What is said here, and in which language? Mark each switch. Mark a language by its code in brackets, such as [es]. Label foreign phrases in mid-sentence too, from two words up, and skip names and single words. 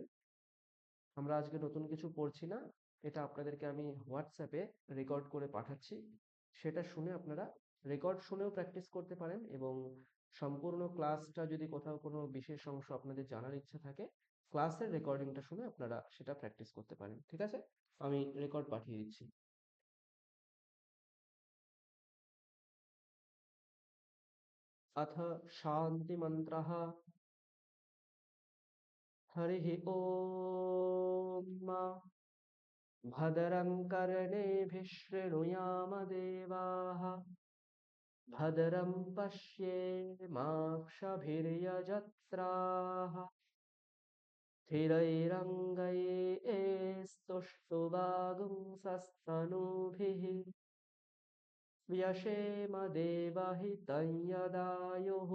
[bn] আমরা আজকে নতুন কিছু পড়ছি না, এটা আপনাদেরকে আমি হোয়াটসঅ্যাপে রেকর্ড করে পাঠাচ্ছি, সেটা শুনে আপনারা রেকর্ড শুনেও প্র্যাকটিস করতে পারেন, এবং সম্পূর্ণ ক্লাসটা যদি কোথাও কোনো বিশেষ অংশ আপনাদের জানার ইচ্ছা থাকে, ক্লাসের রেকর্ডিংটা শুনে আপনারা সেটা প্র্যাকটিস করতে পারেন। ঠিক আছে, আমি রেকর্ড পাঠিয়ে দিচ্ছি। [sa] अथ शान्तिमन्त्रः। हरिः ॐ। भद्रं कर्णेभिः शृणुयाम देवाः, भद्रं पश्येमाक्षभिर्यजत्राः, स्थिरैरङ्गैस्तुष्टुवागुंसस्तनूभिः, व्यशेम देवहितं यदायुः।